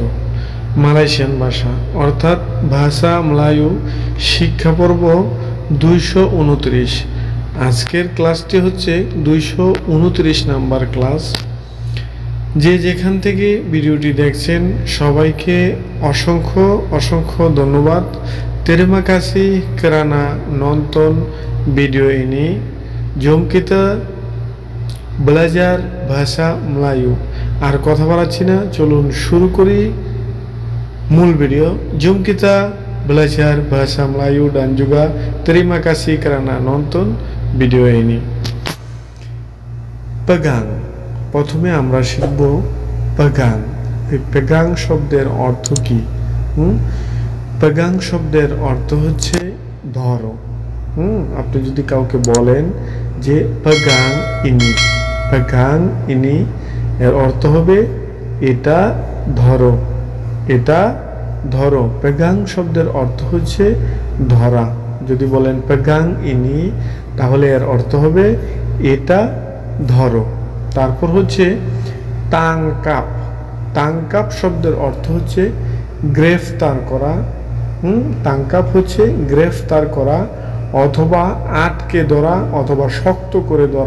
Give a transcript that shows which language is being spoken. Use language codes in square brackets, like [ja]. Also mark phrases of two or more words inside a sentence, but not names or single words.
[bn] মালয়েশিয়ান ভাষা অর্থাৎ [ms] bahasa Melayu [bn] শিক্ষা পর্ব 229। আজকের ক্লাসটি হচ্ছে 229 নাম্বার ক্লাস। যে যেখান থেকে ভিডিওটি দেখছেন সবাইকে অসংখ্য অসংখ্য ধন্যবাদ। [ms] Terima kasih kerana nonton video ini. Jom kita belajar bahasa Melayu। [bn] আর কথা বাড়াচ্ছি না, চলুন শুরু করি মূল ভিডিও। [ms] Jom kita belajar bahasa Melayu dan juga terima kasih kerana nonton video ini। pegang, [bn] প্রথমে আমরা শিখব pegang। এই pegang শব্দের অর্থ কি? pegang শব্দের অর্থ হচ্ছে ধরো। আপনি যদি কাউকে বলেন যে [ms] pegang ini, pegang ini, [bn] এর অর্থ হবে এটা ধরো, এটা ধরো। pegang শব্দের অর্থ হচ্ছে ধরা। যদি বলেন [ms] pegang ini, [bn] তাহলে এর অর্থ হবে এটা ধরো। তারপর হচ্ছে tangkap। tangkap শব্দের অর্থ হচ্ছে গ্রেফতার করা। tangkap হচ্ছে গ্রেফতার করা অথবা আটকে ধরা অথবা শক্ত করে ধরা।